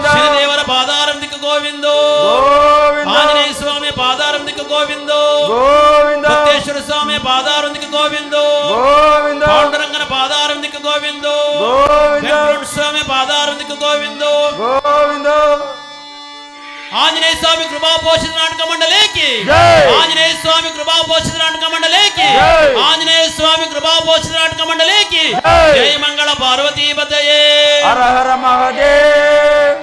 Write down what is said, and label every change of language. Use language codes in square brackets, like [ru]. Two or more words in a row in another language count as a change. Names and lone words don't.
[kn] ಶ್ರೀದೇವರ ಪಾದಾರವಿಂದಕ್ಕೆ ಗೋವಿಂದೋ, ಗೋವಿಂದ ಆಂಜನೇಯ ಸ್ವಾಮಿ ಪಾದಾರವಿಂದಕ್ಕೆ ಗೋವಿಂದೋ, ಗೋವಿಂದ ಸತ್ಯೇಶ್ವರ ಸ್ವಾಮಿ ಪಾದಾರವಿಂದಕ್ಕೆ ಗೋವಿಂದೋ, ಗೋವಿಂದ ಪಾಂಡುರಂಗನ ಪಾದಾರವಿಂದಕ್ಕೆ ಗೋವಿಂದೋ, ಗೋವಿಂದ ವೆಂಕಟೇಶ್ವರ ಸ್ವಾಮಿ ಪಾದಾರವಿಂದಕ್ಕೆ ಗೋವಿಂದೋ, ಗೋವಿಂದ. [te] ఆంజనేయ స్వామి కృపాపోషిత నాటక మండలికి జై. ఆంజనేయ స్వామి కృపాపోషిత నాటక మండలికి జై. ఆంజనేయ స్వామి కృపాపోషిత నాటక మండలికి జై. [sa] జయ మంగళ పార్వతీపతయే. హర హర మహదేవ్.